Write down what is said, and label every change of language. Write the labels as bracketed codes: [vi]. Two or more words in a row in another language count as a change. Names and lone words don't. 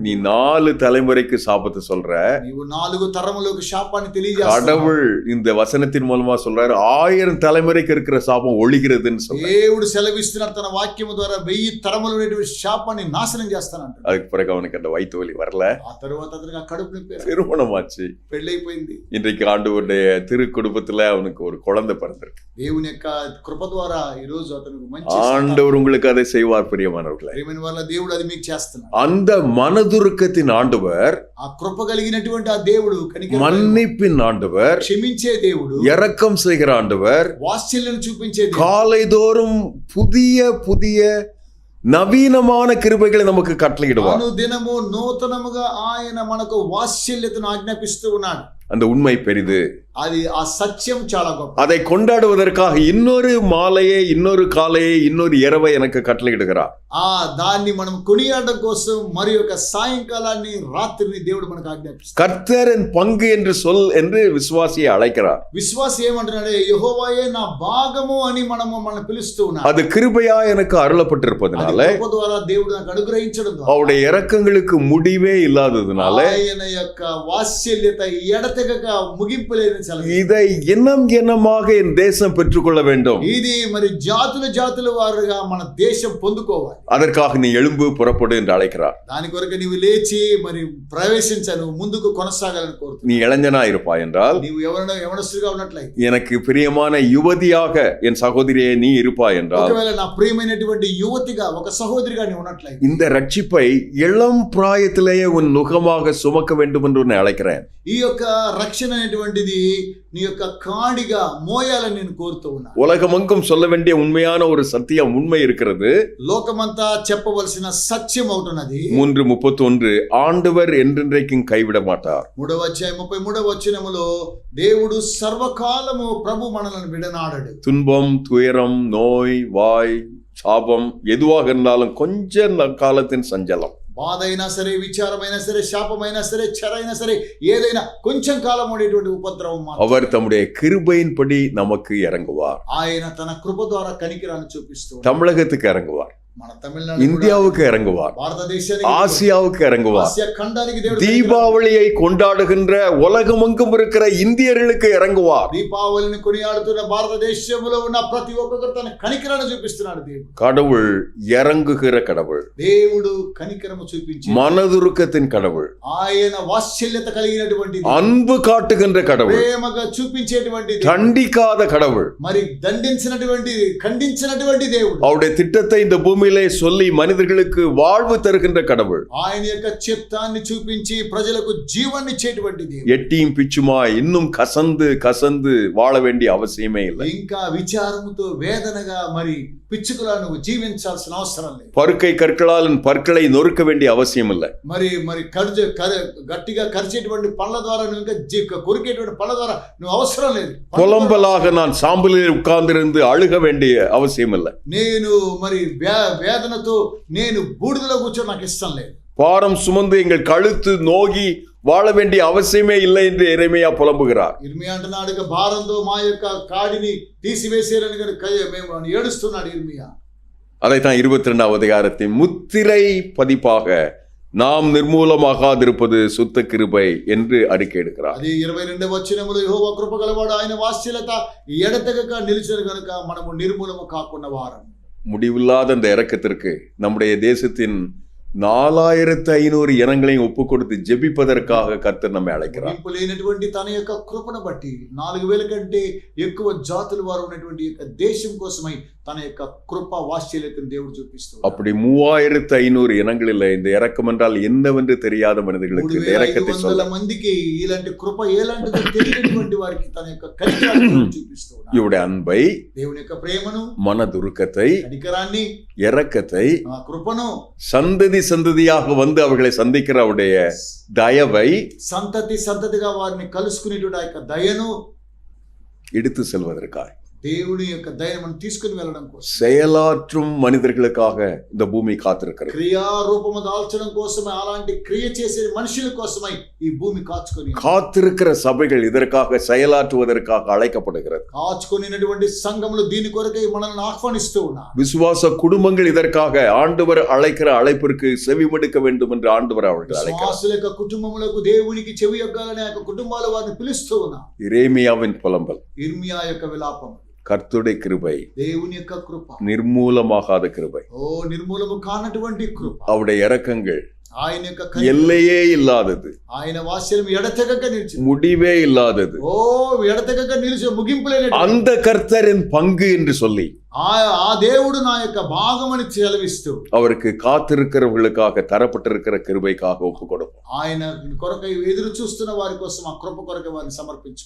[ta] நீ 4 தலைமுறைக்கு சாபத்தை சொல்ற. [te] నీవు 4 తరములకు శాపాన్ని తెలియజేస్తావు. [ta] கடவுள் இந்த வசனத்தின் மூலமா சொல்றாரு 1000 தலைமுறைக்கு இருக்கிற சாபம் ஒழிகிறதுன்னு சொல்றாரு. [te] దేవుడు సెలవిస్తున్నారు తన వాక్యము ద్వారా 1000 తరముల ఉన్నటువంటి శాపాన్ని నాశనం చేస్తానంటాడు. [ta] அதுக்கு பிறகு அவனுக்கு அந்த வயிற்று வலி வரல. [te] ఆ తరువాత అతనికి కడుపు నొప్పి. [ta] திருமணமாச்சு. [te] పెళ్ళైపోయింది. [ta] இன்றைக்கு ஆண்டவருடைய திரு குடும்பத்துல அவனுக்கு ஒரு குழந்தை பிறந்திருக்கு. [te] దేవుని యొక్క కృప ద్వారా ఈ రోజు అతనికి మంచి [ta] ஆண்டவர் உங்களுக்கு அதை செய்வார் பிரியமானவர்களே. [te] ప్రియమైన వాళ్ళ దేవుడు అది మీకు చేస్తున్నాడు. [ta] அந்த மனதுருக்கத்தின் ஆண்டவர், [te] ఆ కృప కలిగినటువంటి ఆ దేవుడు, [ta] மன்னிப்பின் ஆண்டவர், [te] క్షమించే దేవుడు, [ta] இரக்கம் செய்கிற ஆண்டவர், [te] వాత్సల్యం చూపించే దేవుడు, [ta] காலைதோறும் புதிய నవీనமான கிருபைகளை நமக்கு கட்டளையிடுவார். [te] అనుదినము నూతనముగా ఆయన మనకు వాత్సల్యతను ఆజ్ఞాపిస్తూ ఉన్నాడు. [ta] அந்த உண்மை பெரிது. [te] అది ఆ సత్యం చాలా గొప్ప. [ta] அதை கொண்டாடுவதற்காக இன்னொரு மாலையை, இன்னொரு காலையை, இன்னொரு இரவை எனக்கு கட்டளையிடுகிறார். [te] దాన్ని మనం కొనియాడడం కోసం మరి ఒక సాయంకాలాన్ని రాత్రిని దేవుడు మనకు ఆజ్ఞాపిస్తాడు. [ta] கர்த்தரின் பங்கு என்று என்று விசுவாசியை அழைக்கிறார். [te] విశ్వాసి ఏమంటున్నాడు? యెహోవాయే నా భాగము అని మనల్ని పిలుస్తూ ఉన్నాడు. [ta] அது கிருபையா எனக்கு அருளப்பட்டிருப்பதனால, [te] కృప ద్వారా దేవుడు నాకు అనుగ్రహించడం ద్వారా, [ta] அவருடைய இரக்கங்களுக்கு முடிவே இல்லாததுனால, [te] ఆయన యొక్క వాత్సల్యత ఎడతెగని ఎడతెగక ముగింపు లేని సెలవు. [ta] இதை இனம் இனமாக என் தேசம் பெற்றுக்கொள்ள வேண்டும். [te] ఇది మరి జాతుల వారుగా మన దేశం పొందుకోవాలి. [ta] அதற்காக நீ எழும்பு புறப்படு என்று அழைக்கிறார். [te] దాని కొరకు నీవు లేచి మరి ప్రవేశించను, ముందుకు కొనసాగాలని కోరుతున్నాను. [ta] நீ இளைஞனா இருப்பாய் என்றால், [te] నీవు యవనస్తుడిగా ఉన్నట్లయితే, [ta] எனக்கு பிரியமான யுவதியாக என் சகோதரியே நீ இருப்பாய் என்றால், [te] ఒకవేళ నా ప్రియమైనటువంటి యువతిగా ఒక సహోదరిగా నీవు ఉన్నట్లయితే, [ta] இந்த ரட்சிப்பை இளம் பிராயத்திலேயே உன் நுகமாக சுமக்க வேண்டும் என்று உன்னை அழைக்கிறேன். [te] ఈ యొక్క రక్షణ అనేటువంటిది నీ యొక్క కాడిగా మోయాలని నేను కోరుతూ ఉన్నాను. [ta] உலகமெங்கும் சொல்ல வேண்டிய உண்மையான ஒரு சத்தியம் உண்மை இருக்கிறது. [te] లోకమంతా చెప్పవలసిన సత్యం అవుతున్నది. [ta] 3:31 ஆண்டவர் என்றென்றைக்கும் கைவிட மாட்டார். [te] 3వ అధ్యాయం 33వ వచనములో దేవుడు సర్వకాలము ప్రభు మనలను విడనాడడు. [ta] துன்பம், துயரம், நோய், வாய், சாபம் எதுவாக இருந்தாலும் கொஞ்ச காலத்தின் சஞ்சலம். [te] బాధ అయినా సరే, విచారమైనా సరే, శాపమైనా సరే, చెరైనా సరే, ఏదైనా కొంచెం కాలం ఉండేటువంటి ఉపద్రవం మాత్రం [ta] அவர் தம்முடைய கிருபையின்படி நமக்கு இறங்குவார். [te] ఆయన తన కృప ద్వారా కనికిరాన్ని చూపిస్తూ ఉన్నాడు. [ta] தமிழகத்துக்கு இறங்குவார், [te] మన తమిళనాడు, [ta] இந்தியாவுக்கு இறங்குவார், [te] భారతదేశానికి, [ta] ஆசியாவுக்கு இறங்குவார். [te] ఆసియా ఖండానికి దేవుడు [ta] தீபாவளியை கொண்டாடுகின்ற உலகமெங்கும் இருக்கிற இந்தியர்களுக்கு இறங்குவார். [te] దీపావళిని కొనియాడుతున్న భారతదేశంలో ఉన్న ప్రతి ఒక్కరు తన కనికరాన్ని చూపిస్తున్నాడు. దేవుడు [ta] கடவுள் இறங்குகிற கடவுள், [te] దేవుడు కనికరము చూపించి [ta] மனதுருக்கத்தின் கடவுள், [te] ఆయన వాత్సల్యత కలిగినటువంటి, [ta] அன்பு காட்டுகின்ற கடவுள், [te] ప్రేమగా చూపించేటువంటి, [ta] தண்டிக்காத கடவுள். [te] మరి దండించినటువంటి, ఖండించినటువంటి దేవుడు. [ta] அவருடைய திட்டத்தை இந்த பூமியிலே சொல்லி மனிதர்களுக்கு வாழ்வு தருகின்ற கடவுள். [te] ఆయన యొక్క చిత్తాన్ని చూపించి ప్రజలకు జీవాన్ని ఇచ్చేటువంటి దేవుడు. [ta] எட்டியும் பிச்சுமா இன்னும் கசந்து கசந்து வாழ வேண்டிய அவசியமே இல்லை. [te] ఇంకా విచారముతో వేదనగా మరి పిచ్చుకలా నువ్వు జీవించాల్సిన అవసరం లేదు. [ta] பருக்கை கற்களால் பற்களை நொறுக்க வேண்டிய அவசியம் இல்லை. [te] మరి గట్టిగా కరిచేటువంటి పళ్ళ ద్వారా నువ్వు ఇంకా కొరికేటువంటి పళ్ళ ద్వారా నువ్వు అవసరం లేదు. [ta] புலம்பலாக நான் சாம்பலில் உட்கார்ந்திருந்து அழுக வேண்டிய அவசியம் இல்லை. [te] నేను మరి వేదనతో నేను బూడిదలో కూర్చొని నాకు ఇష్టం లేదు. [ta] பாரம் சுமந்து எங்கள் கழுத்து நோகி வாழ வேண்டிய அவசியமே இல்லை என்று எரேமியா புலம்புகிறார். [te] ఇర్మియా అంటున్నాడు, భారంతో మా యొక్క కాడిని తీసివేసేరని మేము ఏడుస్తున్నాడు ఇర్మియా. [ta] அதைத்தான் 22வது அதிகாரத்தின் முத்திரை பதிப்பாக நாம் நிர்மூலமாகாதிருப்பது சுத்த கிருபை என்று அறிக்கை எடுக்கிறார். [te] అది 22వ వచనములో యెహోవా కృప గలవాడు, ఆయన వాత్సల్యత ఎడతెగక నిలిచిన గనుక మనము నిర్మూలము కాకుండా వారం. [ta] முடிவில்லாத அந்த இரக்கத்திற்கு நம்முடைய தேசத்தின் 4500 இனங்களையும் ஒப்பு கொடுத்து ஜெபிப்பதற்காக கர்த்தர் நம்மை அழைக்கிறார். [te] ముగింపు లేనటువంటి తన యొక్క కృపను బట్టి 4000 కంటే ఎక్కువ జాతుల వారు ఉన్నటువంటి యొక్క దేశం కోసమై తన యొక్క కృప వాత్సల్యతను దేవుడు చూపిస్తున్నాడు. [ta] அப்படி 3500 இனங்களில் இந்த இரக்கம் என்றால் என்னவென்று தெரியாத மனிதர்களுக்கு இந்த இரக்கத்தை [te] 3500 మందికి ఇలాంటి కృప ఎలాంటిదో తెలియనటువంటి వారికి తన యొక్క కనికరాన్ని చూపిస్తున్నాడు. [ta] இவருடைய அன்பை, [te] దేవుని యొక్క ప్రేమను, [ta] மனதுருக்கத்தை, [te] కనికరాన్ని, [ta] இரக்கத்தை, [te] కృపను, [ta] சந்ததியாக வந்து அவர்களை சந்திக்கிற அவருடைய தயவை [te] సంతతిగా వారిని కలుసుకునేటువంటి ఆ యొక్క దయను [ta] எடுத்து செல்வதற்காக, [te] దేవుని యొక్క దయను మనం తీసుకుని వెళ్ళడం కోసం, [ta] செயலாற்றும் மனிதர்களுக்காக இந்த பூமி காத்திருக்கிறது. [te] క్రియారూపము దాల్చడం కోసమే, అలాంటి క్రియ చేసే మనుషుల కోసమై ఈ భూమి [ta] காத்திருக்கிற சபைகள் இதற்காக செயலாற்றுவதற்காக அழைக்கப்படுகிறது. [te] కాచుకొనినటువంటి సంఘములు దీని కొరకై మనల్ని ఆహ్వానిస్తూ ఉన్నారు. [ta] விசுவாச குடும்பங்கள் இதற்காக ஆண்டவர் அழைக்கிற அழைப்பிற்கு செவிமடுக்க வேண்டும் என்று ஆண்டவர் அவர்கள் அழைக்கிறார். [te] విశ్వాసుల యొక్క కుటుంబములకు దేవునికి చెవియొగ్గాలని ఆ యొక్క కుటుంబాల వారిని పిలుస్తూ ఉన్నారు. [ta] எரேமியாவின் புலம்பல், [te] ఇర్మియా యొక్క విలాపం, [ta] கர்த்தருடைய கிருபை, [te] దేవుని యొక్క కృప, [ta] நிர்மூலமாகாத கிருபை, [te] నిర్మూలము కానటువంటి కృప, [ta] அவருடைய இரக்கங்கள் [te] ఆయన యొక్క [ta] எல்லையே இல்லாதது, [te] ఆయన వాత్సల్యం ఎడతెగక నిలిచి, [ta] முடிவே இல்லாதது, [te] ఎడతెగక నిలిచి ముగింపులేని [ta] அந்த கர்த்தரின் பங்கு என்று சொல்லி [te] ఆ దేవుడు నా యొక్క భాగమని సెలవిస్తూ [ta] அவருக்கு காத்திருக்கிறவர்களுக்காக தரப்பட்டிருக்கிற கிருபைக்காக ஒப்பு கொடுப்போம். [te] ఆయన కొరకై ఎదురు చూస్తున్న వారి కోసం ఆ కృప కొరకై వారిని సమర్పించుకో.